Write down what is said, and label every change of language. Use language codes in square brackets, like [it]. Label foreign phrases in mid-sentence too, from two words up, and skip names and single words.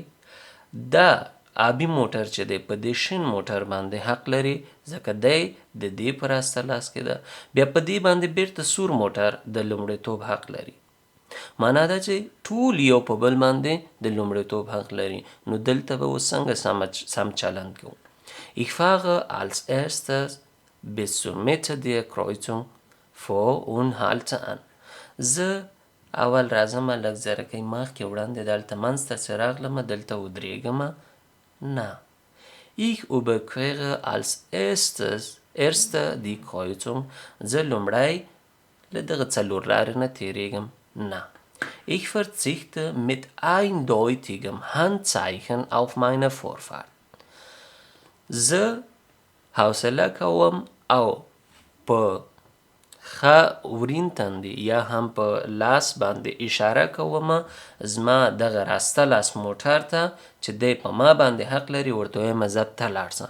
[ps] دا آبي موټر چې دی په دې شین موټر باندې حق لري، ځکه دی د دې په راسته لاس کې ده. بیا په دې باندې بیرته سور موټر د لومړیتوب حق لري. معنا دا چې ټول یو په بل باندې د لومړیتوب حق لري. نو دلته به اوس څنګه سم چلند کوو؟ [de] Ich fahre als erstes bis zur Mitte der Kreuzung vor und halte an. [ps] زه اول راځم لږ زرکۍ مخکې وړاندې دلته منځ ته چې راغلم دلته ودرېږم. نه. [de] Ich überquere als erster die Kreuzung. [ps] زه لومړی له دغه څلور لارې نه تیریږم نه. [de] Ich verzichte mit eindeutigem Handzeichen auf meine Vorfahrt. [ps] زه حوصله کوم او په ښه ورین تندي یا هم په لاس باندې اشاره کوم زما دغه راسته لاس موټر ته چې دی په ما باندې حق لري ورته وایم زه ته لاړ سه.